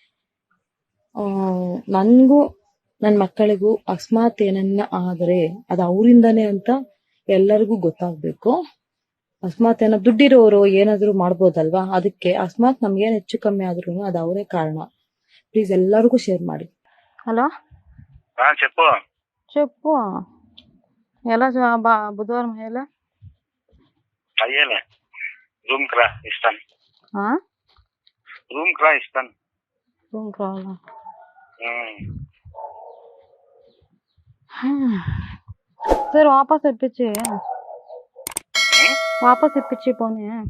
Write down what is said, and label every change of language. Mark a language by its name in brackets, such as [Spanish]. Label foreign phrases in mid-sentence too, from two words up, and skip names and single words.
[Kannada] ನನ್ಗೂ ನನ್ನ ಮಕ್ಕಳಿಗೂ ಅಕಸ್ಮಾತ್ ಏನನ್ನ ಆದ್ರೆ ಅದು ಅವರಿಂದಾನೇ ಅಂತ ಎಲ್ಲರಿಗೂ ಗೊತ್ತಾಗ್ಬೇಕು. ಅಕಸ್ಮಾತ್ ಏನೋ ದುಡ್ಡಿರೋರು ಏನಾದ್ರು ಮಾಡ್ಬೋದಲ್ವಾ, ಅದಕ್ಕೆ ಅಕಸ್ಮಾತ್ ನಮ್ಗೇನ್ ಹೆಚ್ಚು ಕಮ್ಮಿ ಆದ್ರೂ ಅದು ಅವರೇ ಕಾರಣ. ಪ್ಲೀಸ್ ಎಲ್ಲರಿಗೂ ಶೇರ್ ಮಾಡಿ. [Telugu] హలో చెప్పు చెప్పు ఎలా బుధవారం ఎలా అయ్యేలే రూమ్ కి రా ఇస్తాను రూమ్ కి రా ఇస్తాను రూమ్ రావాలా సరే వాపస్ ఇప్పించి పోనీ